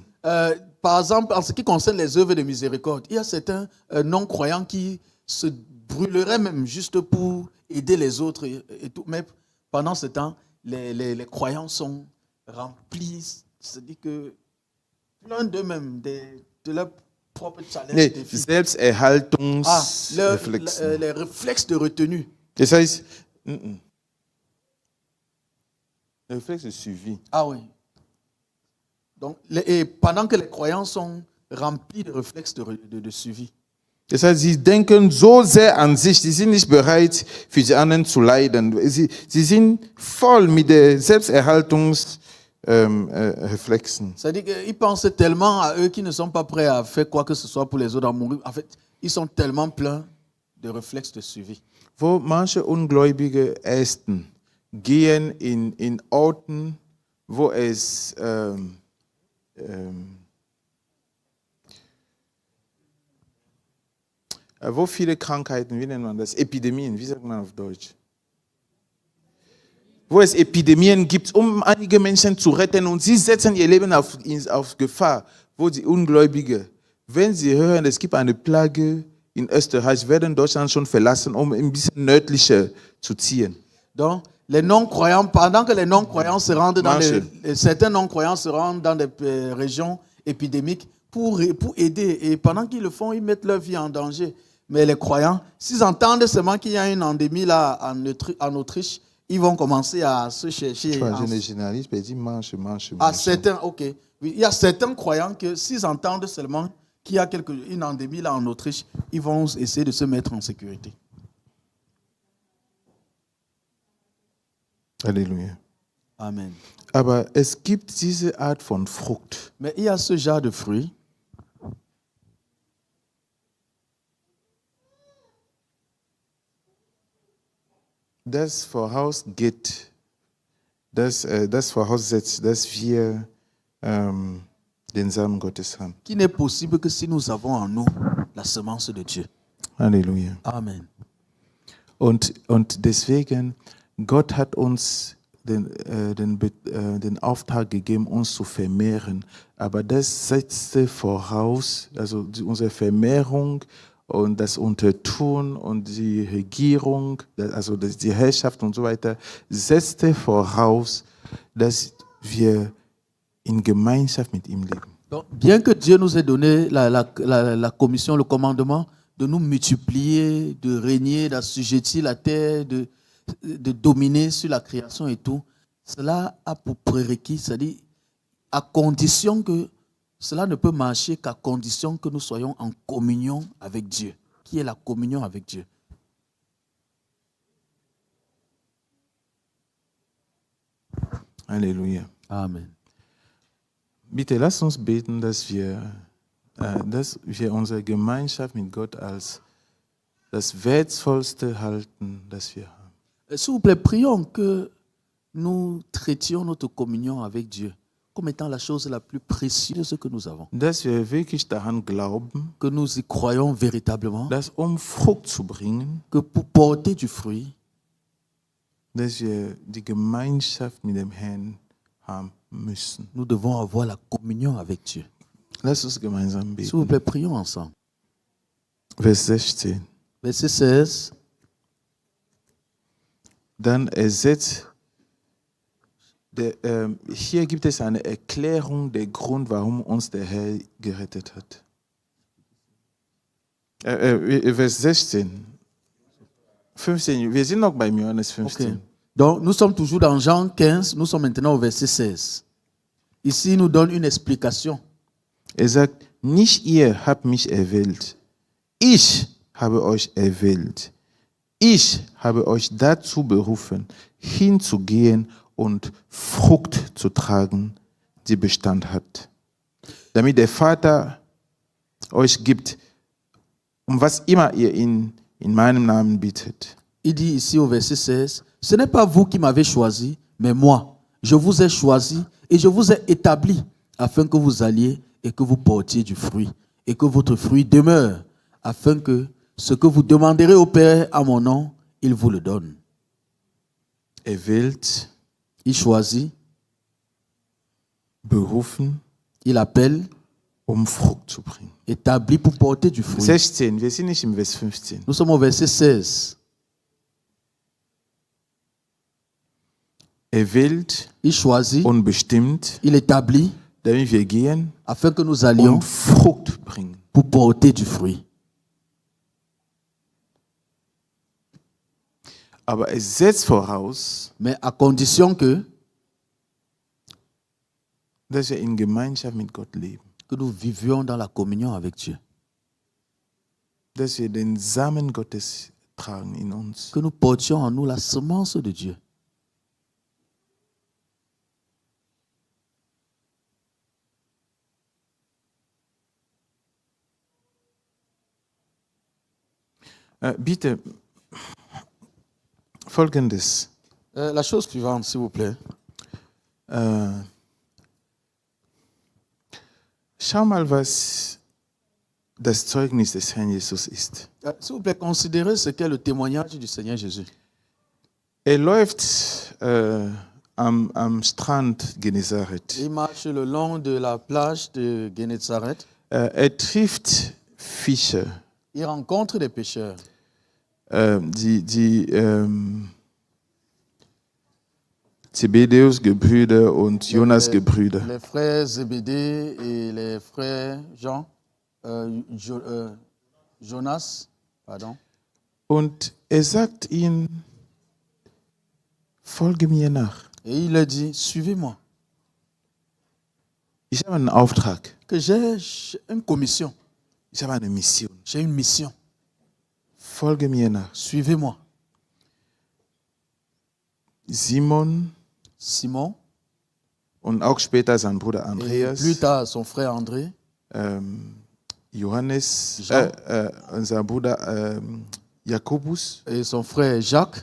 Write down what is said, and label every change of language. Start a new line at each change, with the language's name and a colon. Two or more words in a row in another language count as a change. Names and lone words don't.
French: Par exemple, en ce qui concerne les œuvres de miséricorde, il y a certains non-croyants qui se brûleraient même juste pour aider les autres et tout. Mais pendant ce temps, les croyants sont remplis, c'est-à-dire que plein d'eux-mêmes, de leur propre challenge.
German: Nee,
French: défi.
German: Selbsterhaltungsreflexen.
French: Les réflexes de retenue.
German: Das heißt,
French: le réflexe de suivi. Ah oui. Donc, et pendant que les croyants sont remplis de réflexes de suivi.
German: Das heißt, sie denken so sehr an sich, sie sind nicht bereit, für die anderen zu leiden. Sie sind voll mit der Selbsterhaltungsreflexen.
French: C'est-à-dire qu'ils pensent tellement à eux qu'ils ne sont pas prêts à faire quoi que ce soit pour les autres, à mourir. En fait, ils sont tellement pleins de réflexes de suivi.
German: Wo manche Ungläubige Ästen gehen in Orten, wo es wo viele Krankheiten, wie nennt man das? Epidemien, wie sagt man auf Deutsch? Wo es Epidemien gibt, um einige Menschen zu retten und sie setzen ihr Leben auf Gefahr, wo die Ungläubigen, wenn sie hören, es gibt eine Plage in Österreich, werden Deutschland schon verlassen, um ein bisschen nördlicher zu ziehen.
French: Donc, les non-croyants, pendant que les non-croyants se rendent dans certains non-croyants se rendent dans des régions épidémiques pour aider. Et pendant qu'ils le font, ils mettent leur vie en danger. Mais les croyants, s'ils entendent seulement qu'il y a une endémie là en Autriche, ils vont commencer à se chercher. Je ne généralise pas, je dis manche. Certains, ok. Oui, il y a certains croyants que s'ils entendent seulement qu'il y a une endémie là en Autriche, ils vont essayer de se mettre en sécurité.
German: Halleluja. Amen. Aber es gibt diese Art von Frucht.
French: Mais il y a ce genre de fruit.
German: Das vorausgeht, das voraussetzt, dass wir den Samen Gottes haben.
French: Qui n'est possible que si nous avons en nous la semence de Dieu.
German: Halleluja. Amen. Und deswegen, Gott hat uns den Auftrag gegeben, uns zu vermehren. Aber das setzte voraus, also unsere Vermehrung und das Untertun und die Regierung, also die Herrschaft und so weiter, setzte voraus, dass wir in Gemeinschaft mit ihm leben.
French: Donc, bien que Dieu nous ait donné la commission, le commandement de nous multiplier, de régner, d'assujettir la terre, de dominer sur la création et tout, cela a pour prérequis, c'est-à-dire à condition que cela ne peut marcher qu'à condition que nous soyons en communion avec Dieu. Qui est la communion avec Dieu?
German: Halleluja. Amen. Bitte lass uns beten, dass wir unsere Gemeinschaft mit Gott als das Wertvollste halten, das wir haben.
French: S'il vous plaît, prions que nous traitions notre communion avec Dieu comme étant la chose la plus précieuse que nous avons.
German: Dass wir wirklich daran glauben,
French: Que nous y croyons véritablement,
German: dass Frucht zu bringen,
French: que pour porter du fruit,
German: dass wir die Gemeinschaft mit dem Herrn haben müssen.
French: nous devons avoir la communion avec Dieu.
German: Lass uns gemeinsam
French: S'il vous
German: beten.
French: plaît, prions ensemble.
German: Vers 16.
French: Verset 16.
German: Dann ersetzt, hier gibt es eine Erklärung, der Grund, warum uns der Herr gerettet hat. Vers 16. 15. Wir sind noch beim Johannes 15. Okay.
French: Donc, nous sommes toujours dans Jean 15, nous sommes maintenant au verset 16. Ici, il nous donne une explication.
German: Sagt, nicht ihr habt mich erwählt, ich habe euch erwählt. Ich habe euch dazu berufen, hinzugehen und Frucht zu tragen, die Bestand hat. Damit der Vater euch gibt, was immer ihr in meinem Namen bittet.
French: Il dit ici au verset 16, ce n'est pas vous qui m'avez choisi, mais moi. Je vous ai choisi et je vous ai établi afin que vous alliez et que vous portiez du fruit et que votre fruit demeure, afin que ce que vous demanderez au Père à mon nom, il vous le donne.
German: Wählt,
French: Il choisit,
German: berufen,
French: il appelle,
German: Frucht zu bringen.
French: établi pour porter du fruit.
German: 16, wir sind nicht im Vers 15.
French: Nous sommes au verset 16.
German: Wählt
French: Il choisit,
German: und bestimmt,
French: il établit,
German: damit wir gehen
French: afin que nous allions
German: und Frucht bringen.
French: pour porter du fruit.
German: Aber es setzt voraus,
French: Mais à condition que
German: dass wir in Gemeinschaft mit Gott leben.
French: nous vivions dans la communion avec Dieu.
German: Dass wir den Samen Gottes tragen in uns.
French: Que nous portions en nous la semence de Dieu.
German: Bitte Folgendes.
French: La chose suivante, s'il vous plaît.
German: Schau mal, was das Zeugnis des Herrn Jesus ist.
French: S'il vous plaît, considérez ce qu'est le témoignage du Seigneur Jésus.
German: Läuft am Strand Genezareth.
French: Il marche le long de la plage de Genezareth.
German: Trifft Fischer.
French: Il rencontre des pêcheurs.
German: Die Zebedeus-Gebrüder und Jonas-Gebrüder.
French: Les frères Zébédée et les frères Jonas. Pardon.
German: Und sagt ihnen, folge mir nach.
French: Et il leur dit, suivez-moi.
German: Ich habe einen Auftrag.
French: Que j'ai une commission.
German: Ich habe eine Mission.
French: J'ai une mission.
German: Folge mir nach.
French: Suivez-moi.
German: Simon und auch später sein Bruder
French: et
German: Andreas,
French: plus tard son frère André,
German: Johannes, sein Bruder Jakobus,
French: et son frère Jacques,